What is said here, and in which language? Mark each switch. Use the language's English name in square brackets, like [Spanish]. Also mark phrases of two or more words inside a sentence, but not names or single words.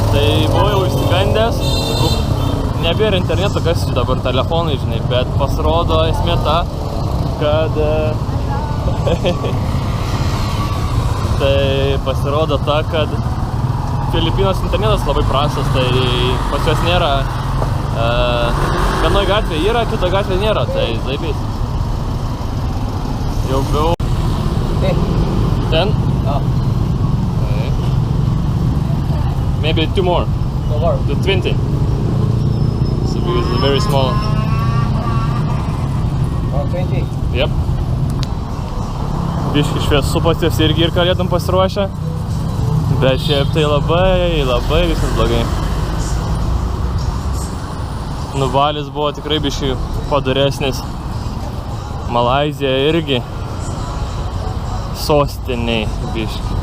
[Lithuanian] Tai buvau jau išsigandęs, nebėra interneto, kas čia dabar telefonai, žinai, bet pasirodo esmė ta, kad tai pasirodo ta, kad Filipinos internetas labai prastas, tai pas juos nėra, vienoj gatvėje yra, kitoje gatvėje nėra, tai zaibys. Jau buvau. 10? [English] Oh. Okay. Maybe 2 more. No more. To 20. So because it's very small. Oh, 20. Yep. [Lithuanian] Biški šviesu pas juos irgi ir kalėdom pasiruošę. Bet šiaip tai labai viskas blogai. Nuvalis buvo tikrai biški padoresnis. Malaizija irgi sostiniai biški.